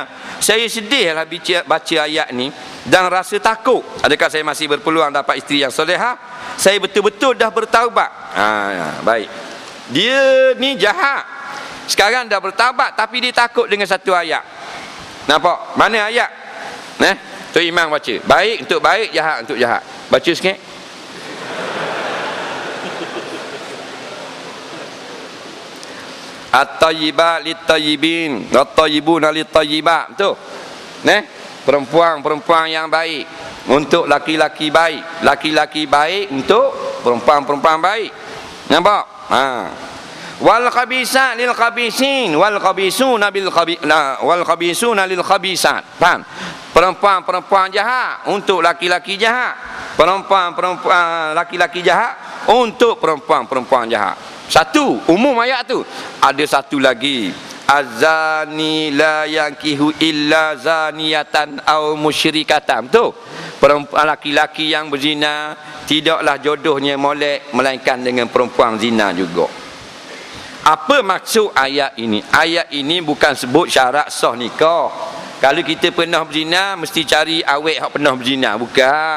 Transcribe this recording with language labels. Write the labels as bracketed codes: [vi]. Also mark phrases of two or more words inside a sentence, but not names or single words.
[ms] Saya sedihlah baca ayat ni dan rasa takut, adakah saya masih berpeluang dapat isteri yang solehah? Saya betul-betul dah bertaubat. Baik, dia ni jahat, sekarang dah bertaubat, tapi dia takut dengan satu ayat. Nampak? Mana ayat? Tok Imam baca, baik untuk baik, jahat untuk jahat. Baca sikit. [ar] الطيبات للطيبين الطيبون للطيبات. [ms] Betul? Perempuan-perempuan yang baik untuk laki-laki baik, laki-laki baik untuk perempuan-perempuan baik. Nampak? [ar] والخبيثات للخبيثين والخبيثون بل والخبيثون للخبيثات. [ms] Faham? Perempuan-perempuan jahat untuk laki-laki jahat, perempuan-perempuan laki-laki jahat untuk perempuan-perempuan jahat. Satu, umum ayat tu. Ada satu lagi, [ar] الزاني لا ينكح إلا زانية أو مشركة. [ms] Tu perempuan laki-laki yang berzina tidaklah jodohnya molek melainkan dengan perempuan zina juga. Apa maksud ayat ini? Ayat ini bukan sebut syarat sah nikah. Kalau kita pernah berzina mesti cari awet hak pernah berzina, bukan.